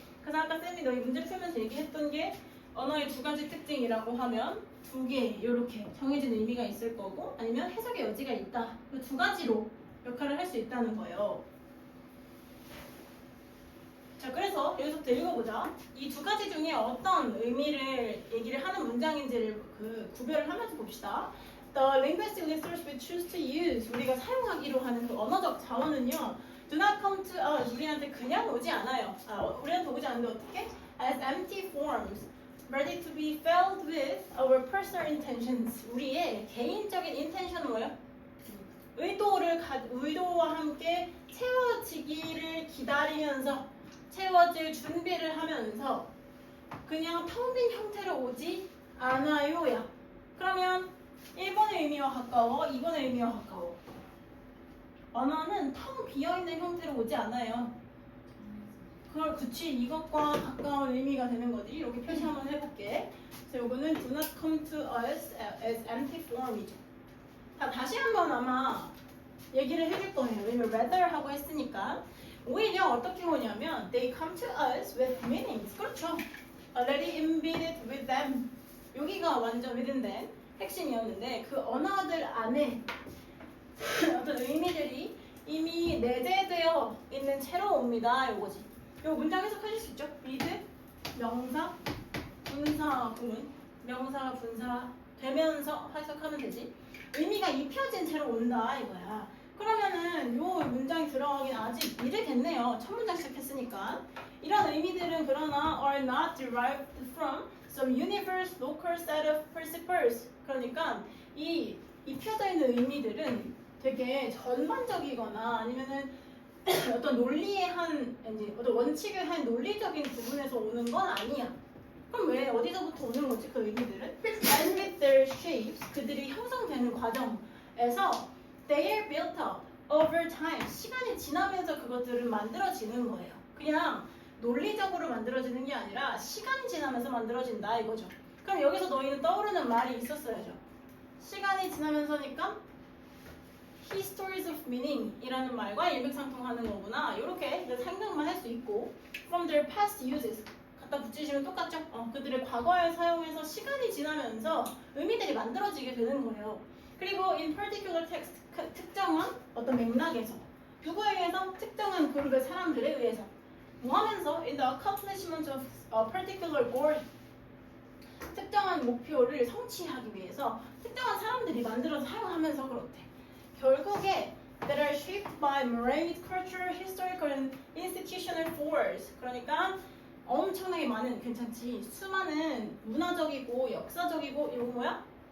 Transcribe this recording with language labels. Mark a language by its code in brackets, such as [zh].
[ko] 그래서 아까 쌤이 너희 문제 풀면서 얘기했던 게 언어의 두 가지 특징이라고 하면 두 개 이렇게 정해진 의미가 있을 거고 아니면 해석의 여지가 있다 이 두 가지로 역할을 할 수 있다는 거예요. 자, 그래서 여기서부터 읽어보자. 이 두 가지 중에 어떤 의미를 얘기를 하는 문장인지를 구별을 하면서 봅시다. [en] The linguistic resource we choose to use, [ko] 우리가 사용하기로 하는 그 언어적 자원은요, [en] do not come to us, [ko] 우리한테 그냥 오지 않아요. 우리한테 오지 않는데 어떻게? [en] As empty forms, ready to be filled with our personal intentions. [ko] 우리의 개인적인 intention은 뭐예요? 의도와 함께 채워지기를 기다리면서, 채워질 준비를 하면서 그냥 텅 빈 형태로 오지 않아요야. 그러면 1번의 의미와 가까워, 2번의 의미와 가까워. 언어는 텅 비어있는 형태로 오지 않아요. 그치, 이것과 가까운 의미가 되는 거지. 이렇게 표시 한번 해볼게. 그래서 이거는 [en] do not come to us as empty form이죠. [ko] 자, 다시 한번 아마 얘기를 해줄 거예요. 왜냐면 rather 하고 했으니까. 오히려 어떻게 오냐면 [en] they come to us with meanings. [ko] 그렇죠. [en] already embedded with them. [ko] 여기가 완전 within 핵심이었는데 그 언어들 안에 어떤 의미들이 이미 내재되어 있는 채로 옵니다. 요거지. 요 문장 해석하실 수 있죠? with 명사, 분사, 구문, 명사, 분사 되면서 해석하면 되지. 의미가 입혀진 채로 온다 이거야. 그러면은 요 문장이 들어가긴 아직 이르겠네요. 첫 문장 시작했으니까. 이런 의미들은 그러나 [en] are not derived from some universe local set of principles. [ko] 그러니까 이 입혀져 있는 의미들은 되게 전반적이거나 아니면은 어떤 논리의 어떤 원칙의 한 논리적인 부분에서 오는 건 아니야. 그럼 왜 어디서부터 오는 거지 그 의미들은? [en] And with their shapes, [ko] 그들이 형성되는 과정에서 [en] they are built up over time. [ko] 시간이 지나면서 그것들은 만들어지는 거예요. 그냥 논리적으로 만들어지는 게 아니라 시간이 지나면서 만들어진다 이거죠. 그럼 여기서 너희는 떠오르는 말이 있었어야죠. 시간이 지나면서니까 [en] histories of meaning [ko] 이라는 말과 일맥상통하는 거구나. 이렇게 생각만 할 수 있고 [en] from their past uses [ko] 갖다 붙이시면 똑같죠? 그들의 과거에 사용해서 시간이 지나면서 의미들이 만들어지게 되는 거예요. 그리고 [en] in particular text, [ko] 특정한 어떤 맥락에서 누구에 의해서? 특정한 그룹의 사람들에 의해서 뭐 하면서 [en] in the accomplishment of a particular goal, [ko] 특정한 목표를 성취하기 위해서 특정한 사람들이 만들어서 사용하면서 그렇대. 결국에 [en] that are shaped by myriad cultural, historical, and institutional force. [ko] 그러니까 엄청나게 많은, 괜찮지? 수많은 문화적이고 역사적이고 이거 뭐야?